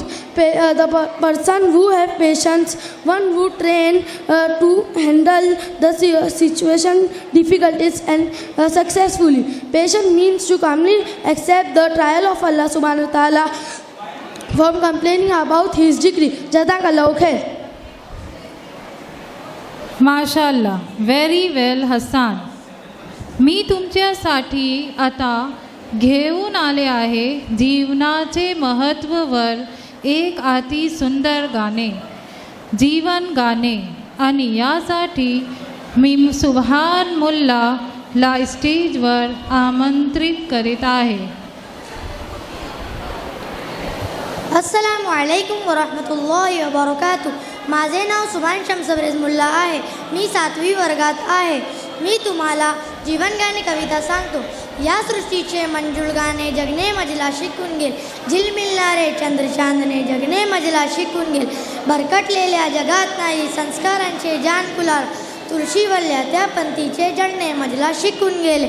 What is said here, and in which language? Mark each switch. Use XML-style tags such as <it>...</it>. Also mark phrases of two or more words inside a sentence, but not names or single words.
<en>The person who have patience, one who train to handle the situation difficulties and successfully. Patience means to calmly accept the trial of Allah</en> <ar>سبحانه وتعالى</ar> <en>from complaining about his decree.</en> <ar>جزاك الله خير.</ar> <mr>माशाल्लाह,</mr> <en>Very well Hasan.</en> <mr>मी तुमच्यासाठी आता घेऊन आले आहे जीवनाचे महत्त्वावर एक अति सुंदर गाणे, जीवन गाणे. आणि यासाठी मी सुभान मुल्लाला स्टेजवर आमंत्रित करीत आहे.</mr> <ar>السلام عليكم ورحمة الله وبركاته.</ar> <mr>माझे नाव सुभान शमसबरेज मुल्ला आहे. मी 7वी वर्गात आहे. मी तुम्हाला जीवन गाणे कविता सांगतो. या सृष्टीचे मंजूळ गाणे जगणे मजला शिकून गेल, झिलमिलणारे चंद्र चांदणे जगणे मजला शिकून गेल, भरकटलेल्या जगात नाही संस्कारांचे जान कुलार, तुळशीवरल्या त्या पंथीचे जगणे मजला शिकून गेले.</mr>